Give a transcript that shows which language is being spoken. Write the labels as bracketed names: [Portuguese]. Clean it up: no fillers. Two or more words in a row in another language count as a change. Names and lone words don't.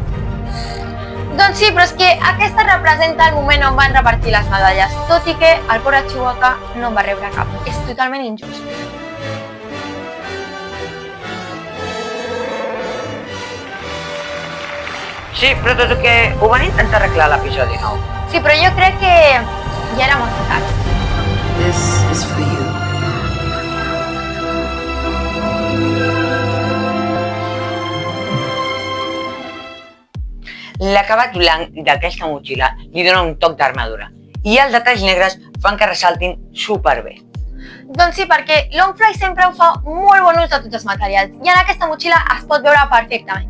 [Catalan] Doncs sí, però és que aquesta representa el moment on van repartir les medalles, tot i que el pobre Chewbacca no en va rebre cap. És totalment injust. Sí, però tot i que ho van intentar arreglar a l'episodi 9. Sí, però jo crec que ja era molt tard. [English] This is for you. [Catalan] L'acabat blanc d'aquesta motxilla li dona un toc d'armadura i els detalls negres fan que ressaltin superbé. Doncs sí, perquè Longfly sempre ho fa molt bon ús de tots els materials i en aquesta motxilla es pot veure perfectament.